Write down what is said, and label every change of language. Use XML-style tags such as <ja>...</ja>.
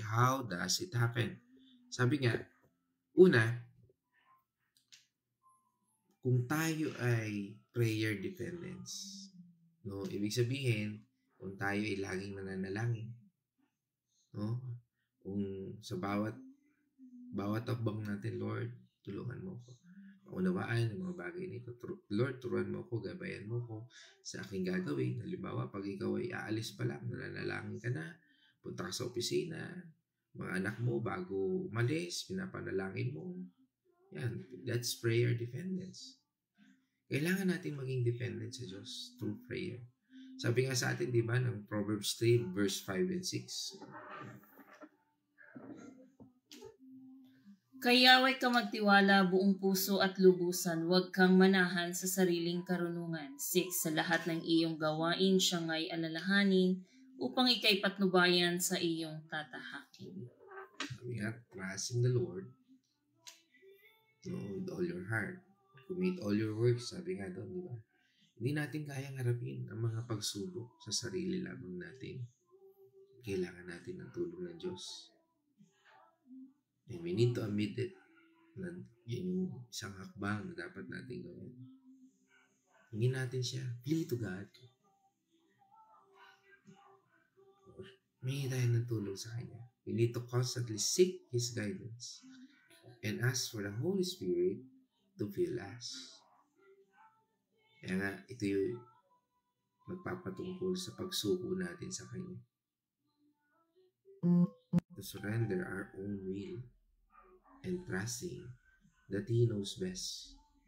<en>How does it happen?</en> <tl>Sabi nga, una, kung tayo ay prayer dependence, no, ibig sabihin, kung tayo ay laging nananalangin, no, kung sa bawat akbang natin, Lord, tulungan mo ko. Maunawaan ang mga bagay nito. Lord, turuan mo ko, gabayan mo ko sa aking gagawin. Halimbawa, pag ikaw ay aalis pa lang, nananalangin ka na, punta ka sa opisina, mga anak mo bago umalis, pinapanalangin mo. Yan,</tl> <en>that's prayer dependence.</en> <tl>Kailangan natin maging dependent sa Diyos through prayer. Sabi nga sa atin, di ba, ng Proverbs 3, verse 5 and 6. Kayaway ka magtiwala buong puso at lubusan, huwag kang manahan sa sariling karunungan. 6. Sa lahat ng iyong gawain, siyang ay alalahanin upang ikay patnubayan sa iyong tatahakin. Sabi nga,</tl> <en>trust in the Lord, no, with all your heart. Commit all your works,</en> <tl>sabi nga doon, di ba? Hindi natin kayang harapin ang mga pagsubok sa sarili lamang natin. Kailangan natin ng tulong ng Diyos.</tl> <en>And we need to admit it.</en> <tl>Yan yung isang hakbang na dapat natin gawin. Hingin natin siya.</tl> <en>Plead to God.</en> <tl>May tayo ng tulong sa Kanya.</tl> <en>We need to constantly seek His guidance and ask for the Holy Spirit to fill us.</en> <tl>Kaya nga, ito yung magpapatungkol sa pagsuko natin sa Kanya.</tl> <en>To surrender our own will and trusting that He knows best.</en>